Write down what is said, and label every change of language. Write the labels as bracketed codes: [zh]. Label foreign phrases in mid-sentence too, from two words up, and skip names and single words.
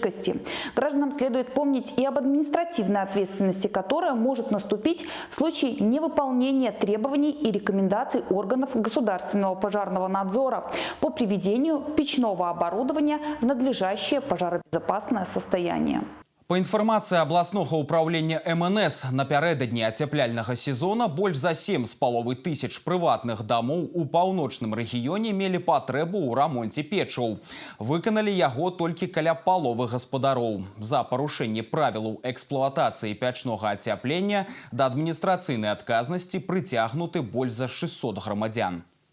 [ru] Гражданам следует помнить и об административной ответственности, которая может наступить в случае невыполнения требований и рекомендаций органов государственного пожарного надзора по приведению печного оборудования в надлежащее пожаробезопасное состояние. [be] Па інфармацыі абласнога ўправлення МНС, напярэдадні ацяпляльнага сезона больш за 7,5 тысяч прыватных дамоў у паўночным рэгіёне мелі патрэбу ў рамонце печаў. Выканалі яго толькі каля паловы гаспадароў. За парушэнне правілаў эксплуатацыі печнога ацяплення да адміністрацыйнай адказнасці прыцягнуты больш за 600 грамадзян.